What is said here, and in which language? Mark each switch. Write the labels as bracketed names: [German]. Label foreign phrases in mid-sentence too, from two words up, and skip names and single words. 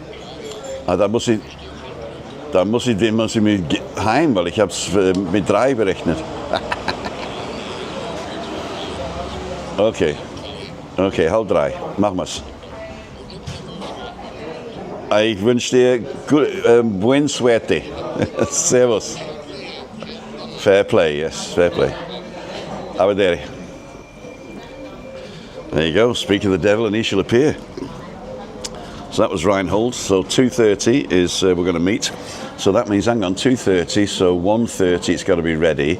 [German] Da muss ich mit heim, weil ich habe es mit 3 berechnet. Okay, halb 3, machen wir's. Ich wünsche dir [Spanish] buen suerte. [English] Servus. Fair play, yes, fair play. Aber there you go, speak of the devil and he shall appear. So that was Reinhold. So 2:30 is we're going to meet. So that means, hang on, 2:30, so 1:30 it's got to be ready.